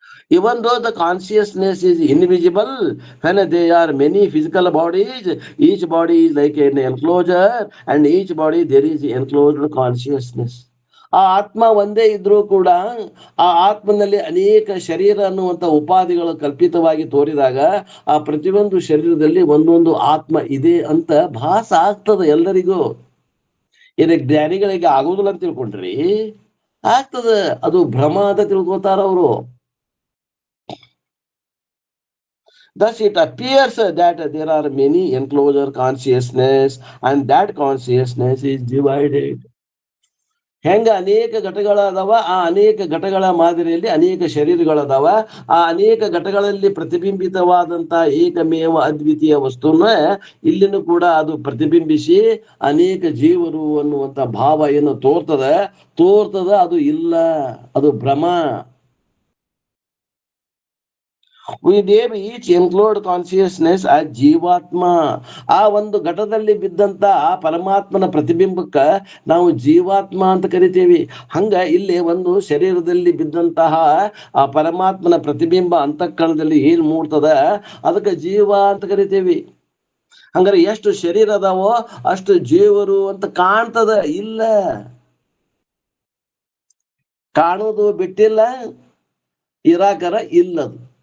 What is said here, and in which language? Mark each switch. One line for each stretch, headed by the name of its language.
English: Even though the consciousness is invisible, when there are many physical bodies, each body is like an enclosure, and each body there is enclosed consciousness.
Kannada: ಆ ಆತ್ಮ ಒಂದೇ ಇದ್ರೂ ಕೂಡ ಆ ಆತ್ಮನಲ್ಲಿ ಅನೇಕ ಶರೀರ ಅನ್ನುವಂಥ ಉಪಾಧಿಗಳು ಕಲ್ಪಿತವಾಗಿ ತೋರಿದಾಗ ಆ ಪ್ರತಿಯೊಂದು ಶರೀರದಲ್ಲಿ ಒಂದೊಂದು ಆತ್ಮ ಇದೆ ಅಂತ ಭಾಸ ಆಗ್ತದೆ ಎಲ್ಲರಿಗೂ. ಇದಕ್ಕೆ ಜ್ಞಾನಿಗಳಿಗೆ ಆಗುವುದಿಲ್ಲ ಅಂತ ತಿಳ್ಕೊಂಡ್ರಿ, ಆಗ್ತದ. ಅದು ಭ್ರಮ ಅಂತ ತಿಳ್ಕೊತಾರ ಅವರು.
English: Thus it appears that there are many enclosure consciousness and that consciousness is divided.
Kannada: ಹೆಂಗ ಅನೇಕ ಘಟಗಳದಾವ, ಆ ಅನೇಕ ಘಟಗಳ ಮಾದರಿಯಲ್ಲಿ ಅನೇಕ ಶರೀರಗಳದಾವ. ಆ ಅನೇಕ ಘಟಗಳಲ್ಲಿ ಪ್ರತಿಬಿಂಬಿತವಾದಂತ ಏಕಮೇವ ಅದ್ವಿತೀಯ ವಸ್ತುನ ಇಲ್ಲಿನೂ ಕೂಡ ಅದು ಪ್ರತಿಬಿಂಬಿಸಿ ಅನೇಕ ಜೀವರು ಅನ್ನುವಂತ ಭಾವ ಏನು ತೋರ್ತದ ಅದು ಇಲ್ಲ, ಅದು ಭ್ರಮ.
English: We dare each include consciousness as ಜೀವಾತ್ಮ.
Kannada: ಆ ಒಂದು ಘಟದಲ್ಲಿ ಬಿದ್ದಂತ ಆ ಪರಮಾತ್ಮನ ಪ್ರತಿಬಿಂಬಕ್ಕ ನಾವು ಜೀವಾತ್ಮ ಅಂತ ಕರಿತೇವಿ. ಹಂಗ ಇಲ್ಲಿ ಒಂದು ಶರೀರದಲ್ಲಿ ಬಿದ್ದಂತಹ ಆ ಪರಮಾತ್ಮನ ಪ್ರತಿಬಿಂಬ ಅಂತಃಕರಣದಲ್ಲಿ ಏನ್ ಮೂಡ್ತದ ಅದಕ್ಕೆ ಜೀವ ಅಂತ ಕರಿತೇವಿ. ಹಂಗಾರೆ ಎಷ್ಟು ಶರೀರ ಅದಾವೋ ಅಷ್ಟು ಜೀವರು ಅಂತ ಕಾಣ್ತದ, ಇಲ್ಲ ಕಾಣೋದು ಬಿಟ್ಟಿಲ್ಲ, ಇರಾಕರ ಇಲ್ಲದು.